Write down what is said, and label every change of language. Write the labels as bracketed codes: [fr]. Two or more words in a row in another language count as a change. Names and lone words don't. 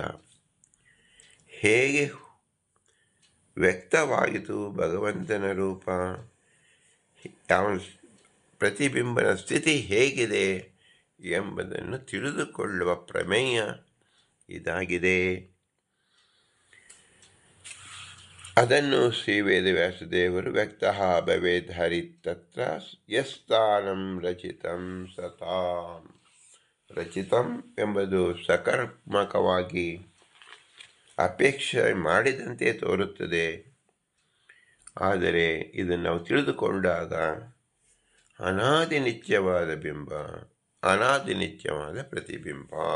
[kn] ಹೇಗೆ ವ್ಯಕ್ತವಾಯಿತು ಭಗವಂತನ ರೂಪ, ಪ್ರತಿಬಿಂಬನ ಸ್ಥಿತಿ ಹೇಗಿದೆ ಎಂಬುದನ್ನು ತಿಳಿದುಕೊಳ್ಳುವ ಪ್ರಮೇಯ ಇದಾಗಿದೆ. ಅದನ್ನು ಶ್ರೀ ವೇದವ್ಯಾಸದೇವರು [sa] ವ್ಯಕ್ತಃ ಭವೇದ್ ಹರಿತತ್ರ ಯಸ್ಥಾನಂ ರಚಿತಂ ಸತಾಂ. [kn] ರಚಿತಂ ಎಂಬುದು ಸಕರ್ಮಕವಾಗಿ ಅಪೇಕ್ಷೆ ಮಾಡಿದಂತೆ ತೋರುತ್ತದೆ. ಆದರೆ ಇದನ್ನು ನಾವು ತಿಳಿದುಕೊಂಡಾಗ ಅನಾದಿ ನಿತ್ಯವಾದ ಬಿಂಬ, ಅನಾದಿ ನಿತ್ಯವಾದ ಪ್ರತಿಬಿಂಬ.